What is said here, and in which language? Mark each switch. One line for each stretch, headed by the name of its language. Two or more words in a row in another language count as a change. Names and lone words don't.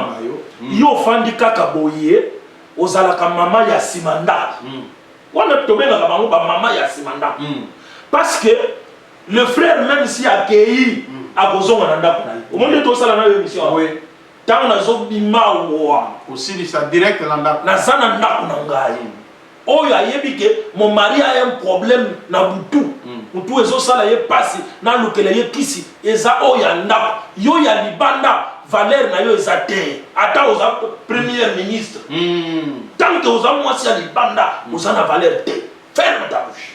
Lingala: yo ofandi kaka boye ozalaka mama ya nsima ndako wana tobengaka bango bamama ya nsima ndako
French: parce que le frère même si
Lingala: akei akozonga na ndako na ye omoni tosala na yo émission ntango nazobima wa osilisa direct na ndako naza na ndako na ngai oyo ayebi ke
French: mon mari a un problème
Lingala: na butu mutu ezosala ye pasi nalukela ye kisi eza oyo ya ndako yo ya libanda valeur na yo eza te ata oza
French: premier ministre tant que
Lingala: oza mwasi ya libanda oza na valeur te
French: ferme ta bouche